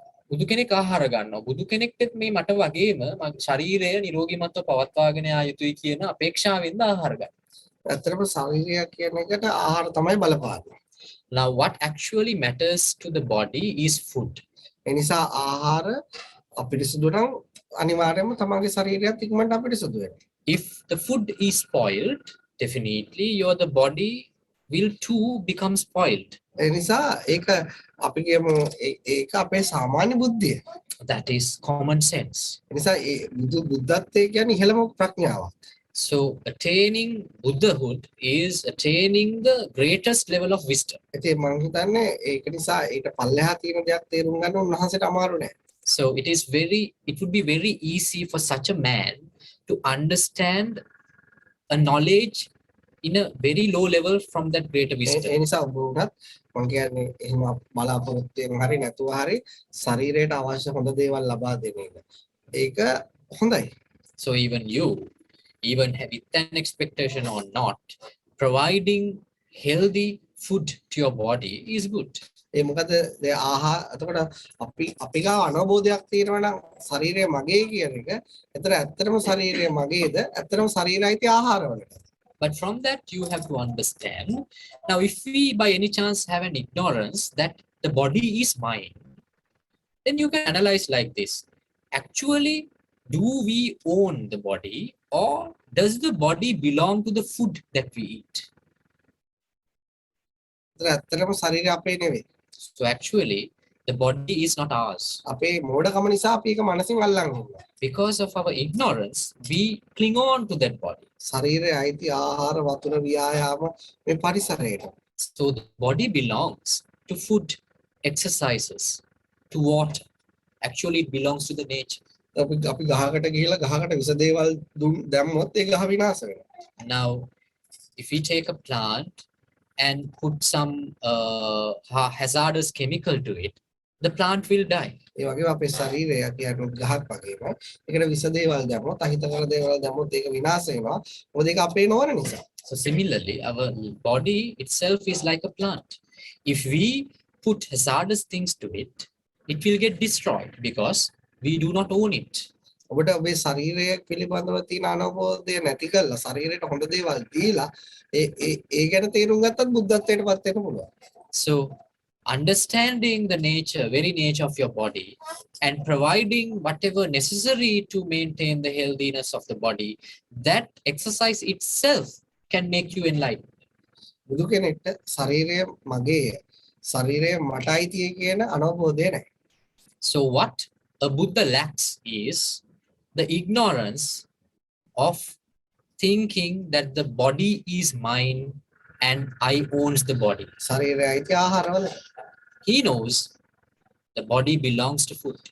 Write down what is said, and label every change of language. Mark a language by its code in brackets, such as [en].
[si] බුදු කෙනෙක් ආහාර ගන්නවා. බුදු කෙනෙක්ට මේ මට වගේම මගේ ශරීරය නිරෝගීමත්ව පවත්වාගෙන යා යුතුයි කියන අපේක්ෂාවෙන්ද ආහාර ගන්න. ඇත්තටම ශරීරය කියන එකට ආහාර තමයි බලපාන්නේ. [en] Now what actually matters to the body is food. [si] ඒ නිසා ආහාර අපිරිසුදු නම් අනිවාර්යයෙන්ම තමන්ගේ ශරීරයත් ඉක්මනට අපිරිසුදු වෙනවා. [en] If the food is spoiled, definitely the body will too become spoiled. [si] ඒ නිසා ඒක අපි කියමු ඒක අපේ සාමාන්‍ය බුද්ධිය. [en] That is common sense. [si] එනිසා ඒ බුද්ධත්වයේ කියන්නේ ඉහළම ප්‍රඥාවක්. [en] So attaining Buddhahood is attaining the greatest level of wisdom. [si] ඉතින් මම හිතන්නේ ඒක නිසා ඊට පල්ලෙහා තියෙන දෙයක් තේරුම් ගන්න උන්වහන්සේට අමාරු නෑ. [en] So it would be very easy for such a man to understand a knowledge in a very low level from that greater wisdom. [si] ඒ නිසා ඔබ උනත් මම කියන්නේ එහෙම බලාපොරොත්තුෙන් හරි නැතුව හරි ශරීරයට අවශ්‍ය හොඳ දේවල් ලබා දෙන එක. ඒක හොඳයි. [en] So even with an expectation or not, providing healthy food to your body is good. [si] ඒ මොකද එතකොට අපි ගාව අනවබෝධයක් තියෙනවා නම් ශරීරය මගේ කියන එක. එතන ඇත්තටම ශරීරය මගේද? ඇත්තටම ශරීරයයි ආහාරවලට. [en] But from that you have to understand. Now, if we by any chance have an ignorance that the body is mine, then you can analyze like this. Actually, do we own the body, or does the body belong to the food that we eat? [si] ඇත්තටම ශරීරය අපේ නෙවෙයි. [en] So actually, the body is not ours. [si] අපේ මෝඩකම නිසා අපි ඒක මනසින් අල්ලන් ඉන්නවා. [en] Because of our ignorance, we cling on to that body. [si] ශරීරයේ අයිති ආහාර වතුර ව්‍යායාම මේ පරිසරයට. [en] So the body belongs to food, exercises, to water. Actually, it belongs to the nature. [si] අපි ගහකට ගිහිලා ගහකට විස දේවල් දැම්මොත් ඒ ගහ විනාශ වෙනවා. [en] Now, if we take a plant and put some hazardous chemical to it, the plant will die. [si] ඒ වගේම අපේ ශරීරය කියන්නේ ගහක් වගේම ඒකට විස දේවල් දැම්මොත් අහිතකර දේවල් දැම්මොත් ඒක විනාශ වෙනවා. මොකද ඒක අපේ නොවන නිසා. [en] So similarly, our body itself is like a plant. If we put hazardous things to it, it will get destroyed because we do not own it. [si] ඔබට ඔබේ ශරීරය පිළිබඳව තියෙන අනවබෝධය නැති කරලා ශරීරයට හොඳ දේවල් දීලා ඒ ගැන තේරුම් ගත්තත් බුද්ධත්වයට පත් වෙන්න පුළුවන්. [en] So understanding the nature, very nature of your body, and providing whatever necessary to maintain the healthiness of the body, that exercise itself can make you enlightened. [si] බුදු කෙනෙක්ට ශරීරය මගේය, ශරීරය මට අයිතියි කියන අනවබෝධය නැහැ. [en] So what a Buddha lacks is the ignorance of thinking that the body is mine and I owns the body. [si] ශරීරය අයිති ආහාරවල. [en] He knows the body belongs to food.